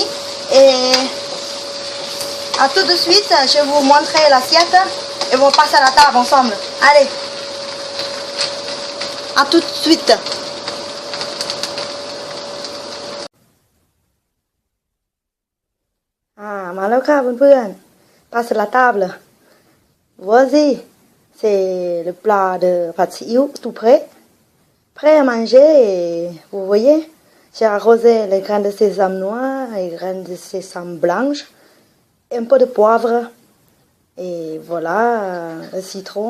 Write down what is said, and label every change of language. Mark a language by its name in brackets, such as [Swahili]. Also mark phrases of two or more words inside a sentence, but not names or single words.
[French] Et à tout de suite, je vais vous montrer l'assiette et on va passer à la table ensemble. Allez, à tout de suite. Ma [Thai] แล้วค่ะเพื่อนๆ [French] passe la table. Voici, c'est le plat de pâte siou tout prêt. Prêt à manger et vous voyez, j'ai arrosé les graines de sésame noir et les graines de sésame blanche, un peu de poivre et voilà, le citron.